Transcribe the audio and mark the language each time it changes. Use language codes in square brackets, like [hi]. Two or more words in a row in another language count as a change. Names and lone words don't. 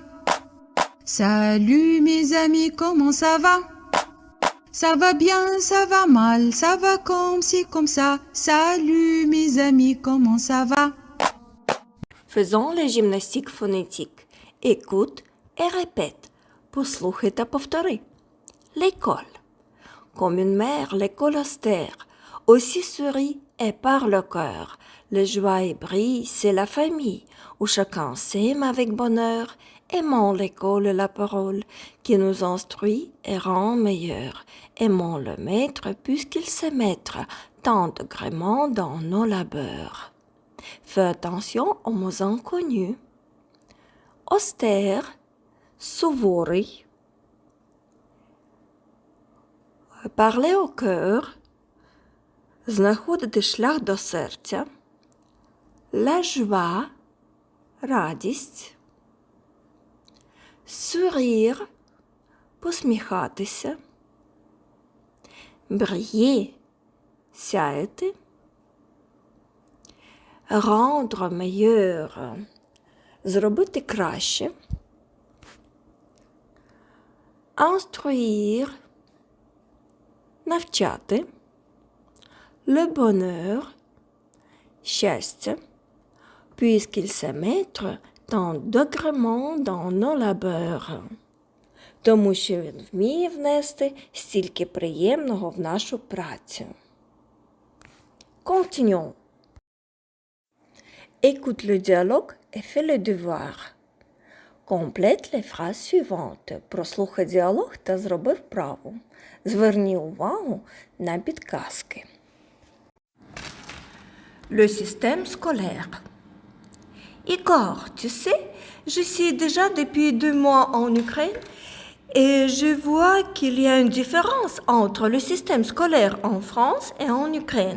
[fr] Salut mes amis, comment ça va? Ça va bien, ça va mal, ça va comme ci, comme ça. Salut mes amis, comment ça va? Faisons les gymnastiques phonétiques. Écoute et répète. [uk] Послухай та повтори. [fr] L'école. Comme une mère, l'école austère, aussi sourit et par le cœur. Le joie et brille, c'est la famille, où chacun s'aime avec bonheur, aimant l'école la parole, qui nous instruit et rend meilleurs. Aimons le maître, puisqu'il sait mettre tant de gréements dans nos labeurs. Fais attention aux mots inconnus. Austère, суворий. Parler au cœur, [uk] знаходити шлях до серця, [fr] la joie, радість, sourire, посміхатися, briller, сяяти, rendre meilleur, [uk] зробити краще, [fr] instruire, навчати, le bonheur, щастя, puisqu'il sait mettre tant d'agréments dans nos labeurs. [uk] Тому що він вміє внести стільки приємного в нашу працю. [fr] Continuons. Écoute le dialogue et fais le devoir. Complète les phrases suivantes. [uk] Прослухай діалог та зроби вправу. Зверні увагу на підказки. [fr] Le système scolaire. Igor, tu sais, je suis déjà depuis 2 mois en Ukraine et je vois qu'il y a une différence entre le système scolaire en France et en Ukraine.